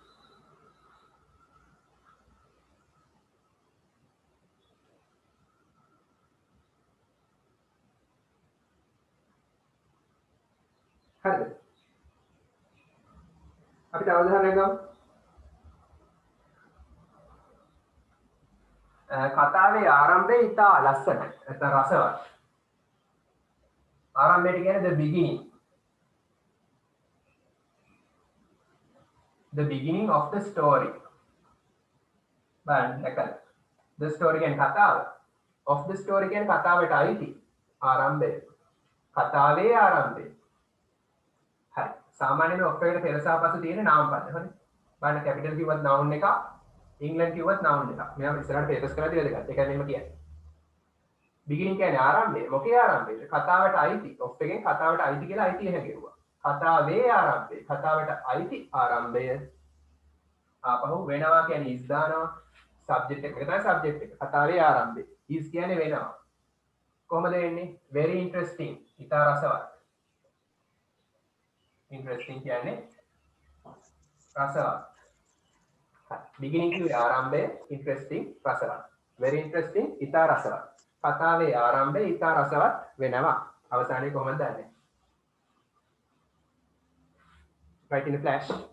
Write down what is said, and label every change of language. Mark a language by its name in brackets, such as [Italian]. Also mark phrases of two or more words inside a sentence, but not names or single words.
[Sinhala] හරිද? අපි තව උදාහරණයක් ගමු. කතාවේ ආරම්භය ඉතා ලස්සන. නැත්නම් රසවත්. ආරම්භයට කියන්නේ [English] the beginning. The beginning of the story. [Sinhala] බලන්න එකයි. [English] The story [Sinhala] කියන්නේ කතාව. [English] Of the story [Sinhala] කියන්නේ කතාවට අයිති. ආරම්භය. කතාවේ ආරම්භය. හරි. සාමාන්‍යයෙන් of එකට පෙර සහ පසු තියෙන නාම පද. හරි. බලන්න capital කිව්වත් noun එකක්. England කිව්වත් noun එකක්. මෙයා ඉස්සරහට පේපර්ස් කරලා දීලා දෙගන්න. ඒකයි මෙහෙම කියන්නේ. beginning කියන්නේ ආරම්භය. මොකේ ආරම්භය? කතාවට අයිති. of එකෙන් කතාවට අයිති කියලා අයිතිය හැගෙවුවා. කතාවේ ආරම්භය. කතාවට අයිති ආරම්භය. ආපහු වෙනවා කියන්නේ is දානවා. subject එක තමයි subject එක. කතාවේ ආරම්භය. is කියන්නේ වෙනවා. කොහොමද වෙන්නේ? [English] very interesting. [Sinhala] ඉතා රසවත්. interesting කියන්නේ රසවත්. beginning කිව්වේ ආරම්භය, interesting රසවත්. [English] very interesting [Sinhala] ඉතා රසවත්. කතාවේ ආරම්භය ඉතා රසවත් වෙනවා. අවසානයේ කොහොමද දන්නේ? [English] Write in a flash.